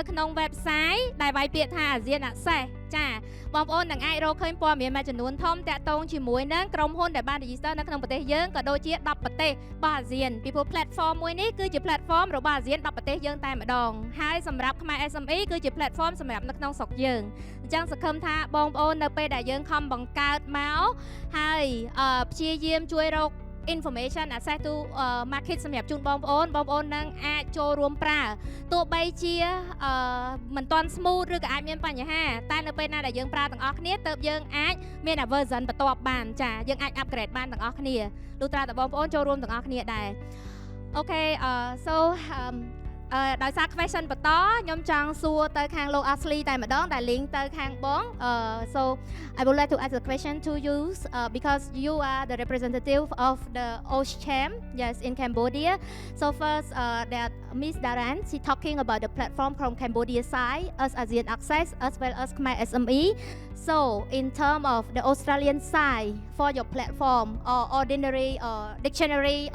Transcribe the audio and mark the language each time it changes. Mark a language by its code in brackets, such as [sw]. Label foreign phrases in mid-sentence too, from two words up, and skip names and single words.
[km] ក្នុង website ដែលវាយពាក្យថា ASEAN Access ចាបងប្អូននឹងអាចរកឃើញព័ត៌មានមួយចំនួនធំតាក់ទងជាមួយនឹងក្រុមហ៊ុនដែលបាន register នៅក្នុងប្រទេសយើងក៏ដូចជា10ប្រទេសរបស់ ASEAN ពីព្រោះ platform មួយនេះគឺជា platform របស់ ASEAN 10ប្រទេសយើងតែម្ដងហើយសម្រាប់ខ្មែរ SME គឺជា platform សម្រាប់នៅក្នុងស្រុកយើងអញ្ចឹងសង្ឃឹមថាបងប្អូននៅពេលដែលយើងខំបង្កើតមកហើយព្យាយាម ជួយរក [en] information access to market [km] សម្រាប់ជូនបងប្អូននឹងអាចចូលរួមប្រើទោះបីជាមិនទាន់ smooth ឬក៏អាចមានបញ្ហាតែនៅពេលណាដែលយើងប្រើទាំងអស់គ្នាទើបយើងអាចមាន version បន្ទាប់បានចាយើងអាច upgrade បានទាំងអស់គ្នាលុះត្រាតែបងប្អូនចូលរួមទាំងអស់គ្នាដែរអូខេ [en] so [km] ដោយសារ question បន្តខ្ញុំចង់សួរទៅខាងលោក Ashley តែម្ដងដែល link ទៅខាងបង [en] so I would like to ask a question to you because you are the representative of the OSCHAM yes in Cambodia so first that Miss Daran she talking about the platform from Cambodia side as ASEAN Access as well as Khmer SME so in terms of the Australian side for your platform or ordinary dictionary of